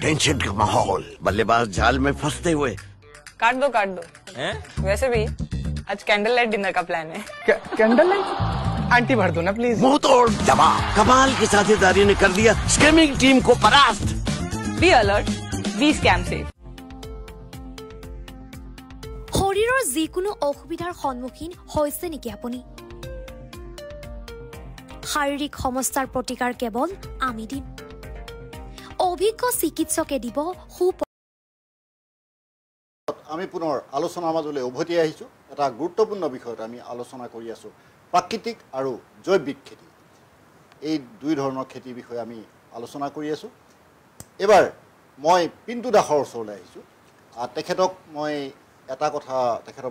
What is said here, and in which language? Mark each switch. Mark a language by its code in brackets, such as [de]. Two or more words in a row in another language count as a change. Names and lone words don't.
[hi] टेंशन का माहौल बल्लेबाज जाल में फंसते हुए काट दो वैसे भी आज [en] candle light dinner [hi] का प्लान है [en] candle light [hi] आंटी भर दो ना प्लीज मुंह तोड़ जवाब कमाल की साझेदारी ने कर दिया [en] scamming team [hi] को परास्त [en] be alert be scam से [as] শৰীৰৰ যিকোনো অসুবিধাৰ সন্মুখীন হৈছে নেকি আপুনি শাৰীৰিক সমস্যাৰ প্ৰতিকাৰ কেৱল আমি দিম অভিজ্ঞ চিকিৎসকে দিব আমি পুনৰ আলোচনাৰ মাজলৈ উভতি আহিছোঁ এটা গুৰুত্বপূৰ্ণ বিষয়ত আমি আলোচনা কৰি আছোঁ প্ৰাকৃতিক আৰু জৈৱিক খেতি এই দুই ধৰণৰ খেতিৰ বিষয়ে আমি আলোচনা কৰি আছোঁ এবাৰ মই পিণ্টু দাসৰ ওচৰলৈ আহিছোঁ তেখেতক মই এটা কথা তেখেতৰ